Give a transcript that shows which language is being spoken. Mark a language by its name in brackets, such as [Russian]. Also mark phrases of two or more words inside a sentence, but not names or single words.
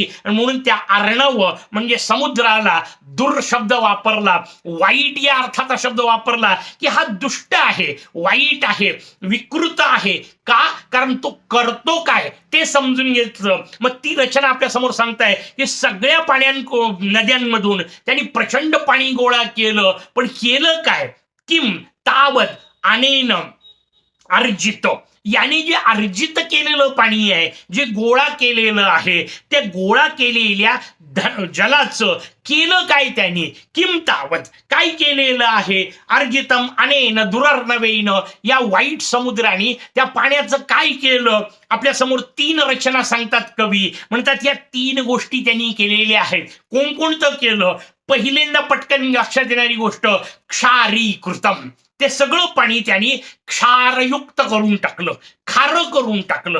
[Marathi] म्हणून त्या अर्णव म्हणजे समुद्राला दुर शब्द वापरला, वाईट या अर्थाचा शब्द वापरला की हा दुष्ट आहे, वाईट आहे, विकृत आहे. का? कारण तो करतो काय ते समजून घेतलं. मग ती रचना आपल्या समोर सांगताय की सगळ्या नद्यांमधून त्यांनी प्रचंड पाणी गोळा केलं. पण केलं काय? [Sanskrit] किम तावत अनेन अर्जित, [Marathi] याने जे अर्जित केलेलं पाणी आहे, जे गोळा केलेलं आहे, त्या गोळा केलेल्या जलाचं केलं काय त्यांनी? [Sanskrit] किम तावत, [Marathi] काय केलेलं आहे? [Sanskrit] अर्जितम अनेन दुरर्णवेन, [Marathi] या वाईट समुद्राने त्या पाण्याचं काय केलं? आपल्या समोर तीन रचना सांगतात कवी, म्हणतात या तीन गोष्टी त्यांनी केलेल्या आहेत. कोणकोणतं केलं? पहिल्यांदा पटकन लक्षात येणारी गोष्ट क्षारीकृतम, ते सगळं पाणी त्यांनी क्षारयुक्त करून टाकलं, खारं करून टाकलं.